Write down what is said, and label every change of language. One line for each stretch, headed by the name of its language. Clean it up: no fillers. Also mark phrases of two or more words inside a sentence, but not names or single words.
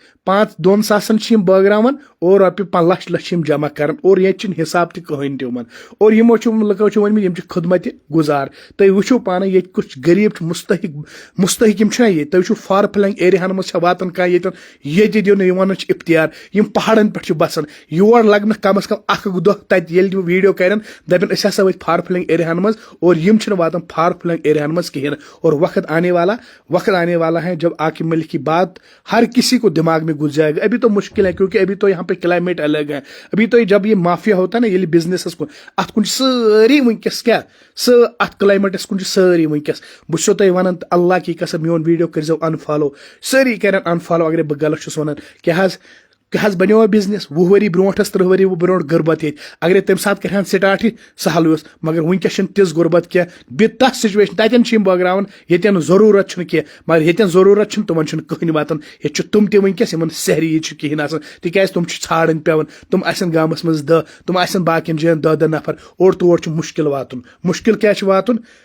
Kashmiri: 2 ساسن چھِ یِم بٲگراوان اور رۄپیہِ لچھ چھِ یِم جمع کران اور ییٚتہِ چھِنہٕ حساب تہِ کٕہٕنۍ تہِ یِمن اور یِمو چھِ لُکو چھِ ؤنمٕتۍ یِم چھِ خدمتہِ گُزار تُہۍ وٕچھِو پانے ییٚتہِ کُس غریٖب چھُ مُستحق یِم چھِنہ ییٚتہِ تُہۍ وٕچھِو
English: far flung
Kashmiri: ایریاہن منٛز چھےٚ واتان کانٛہہ ییٚتہِ دِنہٕ یِوان چھِ افتیار یِم پہاڑن پٮ۪ٹھ چھِ بسان یور لگنہٕ کم از کم 1 دۄہ تتہِ ییٚلہِ تِم ویٖڈیو کرن دپن أسۍ ہسا وٲتۍ
English: far flung
Kashmiri: ایریاہن منٛز اور یِم چھِنہٕ واتان
English: far flung
Kashmiri: ایریاہن منٛز کہیٖنۍ
Urdu: اور وقت آنے والا ہے جب عاقب ملک کی بات ہر کسی کو دماغ میں گھس جائے گا ابھی تو مشکل ہے کیونکہ ابھی تو یہاں پہ کلائمیٹ الگ ہے ابھی تو جب یہ مافیا ہوتا ہے نا یہ
Kashmiri: بزنس کن ات کن ساری ونکس کیا ات کلائمیٹس کن ساری ونکس بہٕ تۄہہِ ونان
Urdu: اللہ کی قسم
Kashmiri: میون ویڈیو کٔرزیو انفالو سٲری کرن انفالو اگر بہٕ غلط چھُس ونان کیٛاہ حظ بنیو بِزنس 20 ؤری برونٛٹھ 30 ؤری برونٛٹھ غربت ییٚتہِ اگرے تمہِ ساتہٕ کرہن سٹارٹ سہل اوس مگر ونکیٚس چھنہٕ تِژھ غربت کینٛہہ بیٚیہِ تتھ سچویشن تتٮ۪ن چھِ یِم بٲگراوان ییٚتٮ۪ن ضروٗرت چھُنہٕ کینٛہہ مگر ییٚتٮ۪ن ضروٗرت چھُنہٕ تِمن چھُنہٕ کٕہٕنۍ واتان ییٚتہِ چھِ تِم تہِ ونکیٚس یِمن سحری چھُ کہیٖنۍ آسان تِکیازِ تِم چھِ ژھانڈٕنۍ پیٚوان تِم آسن گامس منٛز 10 تِم آسن باقین جاین 10 نفر اور تور چھُ مُشکل واتُن مُشکل کیٛاہ چھُ واتُن